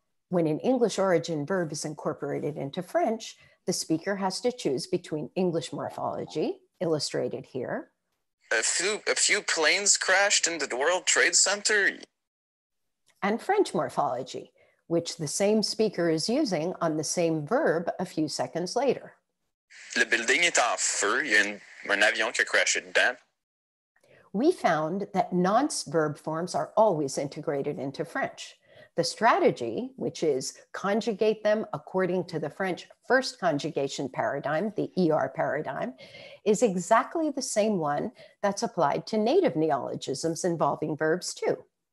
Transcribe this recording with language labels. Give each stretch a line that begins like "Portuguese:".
English: When an English origin verb is incorporated into French, the speaker has to choose between English morphology, illustrated here. A few planes crashed into the World Trade Center. And French morphology, which the same speaker is using on the same verb a few seconds later.
French: Le building est en feu, il y a un avion qui a crashé dedans.
English: We found that nonce verb forms are always integrated into French. The strategy, which is conjugate them according to the French first conjugation paradigm, the ER paradigm, is exactly the same one that's applied to native neologisms involving verbs too.